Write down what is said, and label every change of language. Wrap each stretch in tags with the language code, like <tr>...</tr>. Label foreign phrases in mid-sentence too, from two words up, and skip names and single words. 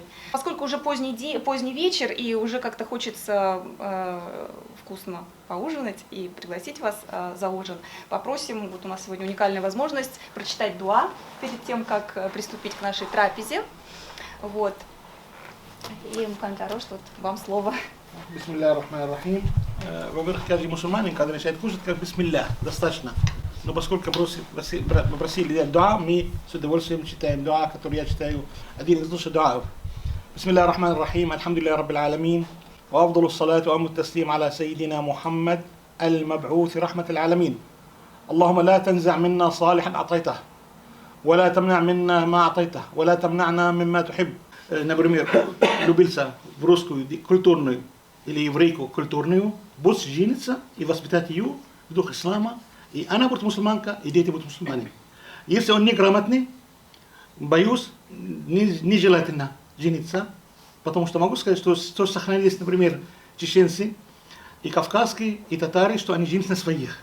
<ru>Поскольку уже поздний вечер и уже как-то хочется вкусно поужинать и пригласить вас за ужин, попросим, вот у нас сегодня уникальная возможность прочитать дуа перед тем, как приступить к нашей трапезе. Вот. И Мухаммед, вот вам слово.</ru> <ar>بسم الله الرحمن الرحيم.</ar> <ru>Во-первых, каждый мусульманин, когда начинает кушать, как бисмилля, достаточно. Но поскольку попросили делать дуа, мы с удовольствием читаем дуа, который я читаю, один из лучших дуаев.</ru> <ar>بسم الله الرحمن الرحيم، الحمد لله رب العالمين، وأفضل الصلاة وأتم التسليم على سيدنا محمد المبعوث رحمة العالمين اللهم لا تنزع منا صالحا أعطيته ولا تمنع منا ما أعطيته ولا تمنعنا مما تحب.</ar> <ru>Например, любился в русскую культурную или еврейку культурную, будешь жениться и воспитать ее в дух ислама, и она будет мусульманка, и дети будут мусульмане. Если он неграмотный, боюсь, нежелательно жениться, потому что могу сказать, что сохранились, например, чеченцы, и кавказские, и татары, что они женились на своих.</ru>